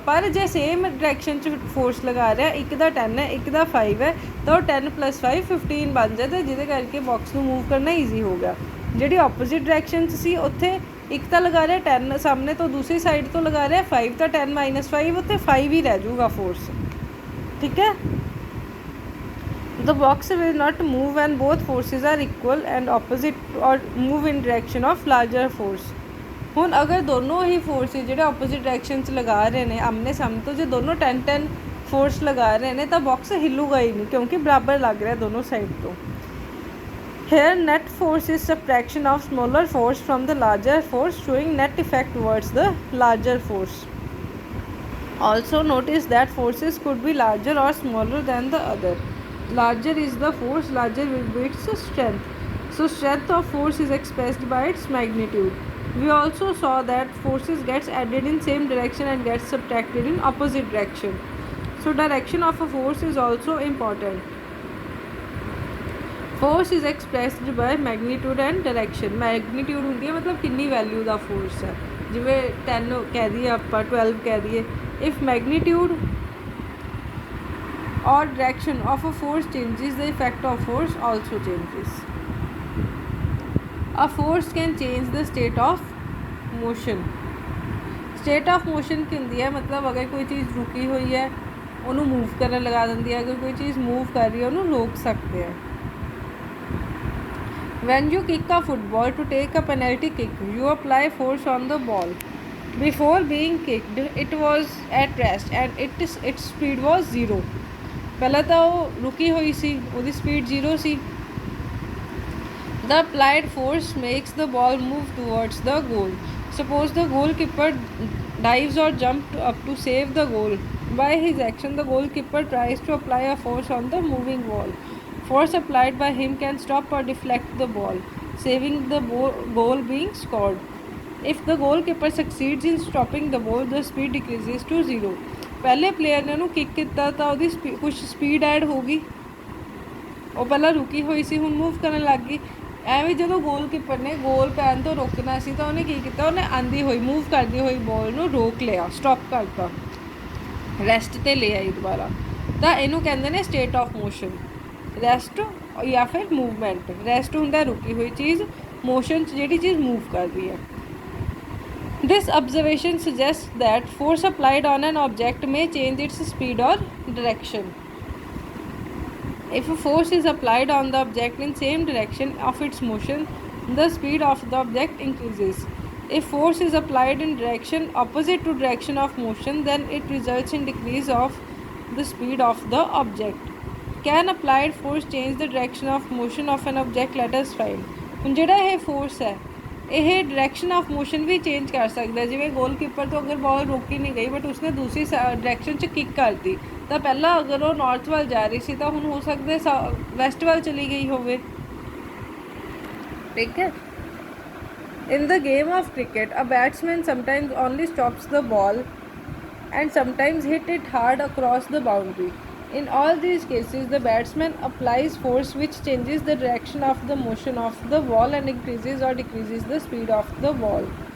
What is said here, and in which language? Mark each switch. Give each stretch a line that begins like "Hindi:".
Punjabi: ਪਰ ਜੇ same direction 'ਚ ਫੋਰਸ ਲਗਾ ਰਿਹਾ, ਇੱਕ ਦਾ 10 ਹੈ ਇੱਕ ਦਾ 5 ਹੈ, ਤਾਂ ਉਹ 10 + 5 15 ਬਣ ਜਾਂਦਾ, ਜਿਹਦੇ ਕਰਕੇ ਬਾਕਸ ਨੂੰ ਮੂਵ ਕਰਨਾ ਈਜ਼ੀ ਹੋ ਗਿਆ। ਜਿਹੜੀ ਆਪੋਜ਼ਿਟ ਡਾਇਰੈਕਸ਼ਨ 'ਚ ਸੀ ਉੱਥੇ ਇੱਕ ਤਾਂ ਲਗਾ ਰਿਹਾ 10 ਸਾਹਮਣੇ ਤੋਂ, ਦੂਸਰੀ ਸਾਈਡ ਤੋਂ ਲਗਾ ਰਿਹਾ 5, ਤਾਂ 10 ਮਾਈਨਸ 5 ਉੱਥੇ 5 ਹੀ ਰਹਿ ਜਾਊਗਾ ਫੋਰਸ। ਠੀਕ ਹੈ।
English: The box will not move when both forces are equal and opposite or move in direction of larger force।
Punjabi: ਹੁਣ ਅਗਰ ਦੋਨੋਂ ਹੀ ਫੋਰਸ ਜਿਹੜੇ ਆਪੋਜ਼ਿਟ ਡਾਇਰੈਕਸ਼ਨ 'ਚ ਲਗਾ ਰਹੇ ਨੇ ਆਮਨੇ ਸਾਹਮਣੇ ਤੋਂ, ਜੇ ਦੋਨੋਂ 10 ਫੋਰਸ ਲਗਾ ਰਹੇ ਨੇ ਤਾਂ ਬਾਕਸ ਹਿੱਲੂਗਾ ਹੀ ਨਹੀਂ, ਕਿਉਂਕਿ ਬਰਾਬਰ ਲੱਗ ਰਿਹਾ ਦੋਨੋਂ ਸਾਈਡ ਤੋਂ।
English: Here net force is subtraction of smaller force from the larger force, showing net effect towards the larger force. Also notice that forces could be larger or smaller than the other. Larger is the force, larger will be its strength. So strength of force is expressed by its magnitude. We also saw that forces gets added in same direction and gets subtracted in opposite direction. So direction of a force is also important. Force is expressed by magnitude and direction.
Punjabi: Magnitude ਹੁੰਦੀ ਹੈ ਮਤਲਬ ਕਿੰਨੀ value ਦਾ force ਹੈ, ਜਿਵੇਂ 10 ਕਹਿ ਦਈਏ ਆਪਾਂ 12 ਕਹਿ ਦਈਏ।
English: If magnitude or direction of a force changes, the effect of force also changes. A force can change the state of motion.
Punjabi: State of motion ਕੀ ਹੁੰਦੀ ਹੈ, ਮਤਲਬ ਅਗਰ ਕੋਈ ਚੀਜ਼ ਰੁਕੀ ਹੋਈ ਹੈ ਉਹਨੂੰ ਮੂਵ ਕਰਨ ਲਗਾ ਦਿੰਦੀ ਹੈ, ਅਗਰ ਕੋਈ ਚੀਜ਼ ਮੂਵ ਕਰ ਰਹੀ ਹੈ ਉਹਨੂੰ ਰੋਕ ਸਕਦੇ ਹੈ।
English: When you kick a football to take a penalty kick, you apply force on the ball. Before being kicked, it was at rest and its speed was 0.
Punjabi: ਪਹਿਲਾਂ ਤਾਂ ਉਹ ਰੁਕੀ ਹੋਈ ਸੀ, ਉਹਦੀ speed 0 ਸੀ।
English: The applied force makes the ball move towards the goal. Suppose the goalkeeper dives or jumps up to save the goal. By his action, the goalkeeper tries to apply a force on the moving ball. Force applied by him can stop or deflect the ball, saving the goal being scored. If the goalkeeper succeeds in stopping the ball, the speed decreases to 0.
Punjabi: ਪਹਿਲੇ player ਨੇ ਉਹਨੂੰ kick ਕੀਤਾ ਤਾਂ ਉਹਦੀ ਕੁਛ speed add ਹੋ ਗਈ, ਉਹ ਪਹਿਲਾਂ ਰੁਕੀ ਹੋਈ ਸੀ ਹੁਣ ਮੂਵ ਕਰਨ ਲੱਗ ਗਈ। ਐਵੇਂ ਜਦੋਂ ਗੋਲਕੀਪਰ ਨੇ ਗੋਲ ਪੈਣ ਤੋਂ ਰੋਕਣਾ ਸੀ ਤਾਂ ਉਹਨੇ ਕੀ ਕੀਤਾ, ਉਹਨੇ ਆਂਦੀ ਹੋਈ ਮੂਵ ਕਰਦੀ ਹੋਈ ਬੋਲ ਨੂੰ ਰੋਕ ਲਿਆ, ਸਟਾਪ ਕਰਤਾ, ਰੈਸਟ 'ਤੇ ਲੈ ਆਈ ਦੁਬਾਰਾ। ਤਾਂ ਇਹਨੂੰ ਕਹਿੰਦੇ ਨੇ ਸਟੇਟ ਆਫ ਮੋਸ਼ਨ। ਰੈਸਟ ਜਾਂ ਫਿਰ ਮੂਵਮੈਂਟ। ਰੈਸਟ ਹੁੰਦਾ ਰੁਕੀ ਹੋਈ ਚੀਜ਼, ਮੋਸ਼ਨ 'ਚ ਜਿਹੜੀ ਚੀਜ਼ ਮੂਵ ਕਰ ਰਹੀ ਹੈ।
English: This observation suggests that force applied on an object may change its speed or direction. If a force is applied on the object in same direction of its motion, the speed of the object increases. If force is applied in direction opposite to direction of motion, then it results in decrease of the speed of the object. Can applied force change the direction of motion of an object? Let us find.
Punjabi: ਹੁਣ ਜਿਹੜਾ ਇਹ force ਹੈ ਇਹ direction of motion we change ਕਰ ਸਕਦਾ। ਜਿਵੇਂ goalkeeper ਤੋਂ ਅਗਰ ਬਾਲ ਰੋਕੀ ਨਹੀਂ ਗਈ ਬਟ ਉਸਨੇ ਦੂਸਰੀ ਡਾਇਰੈਕਸ਼ਨ 'ਚ ਕਿੱਕ ਕਰਤੀ, ਤਾਂ ਪਹਿਲਾਂ ਅਗਰ ਉਹ ਨਾਰਥ ਵੱਲ ਜਾ ਰਹੀ ਸੀ ਤਾਂ ਹੁਣ ਹੋ ਸਕਦਾ ਵੈਸਟ ਵੱਲ ਚਲੀ ਗਈ ਹੋਵੇ। ਠੀਕ ਹੈ।
English: In the game of cricket, a batsman sometimes only stops the ball and sometimes hit it hard across the boundary. In all these cases, the batsman applies force which changes the direction of the motion of the ball and increases or decreases the speed of the ball.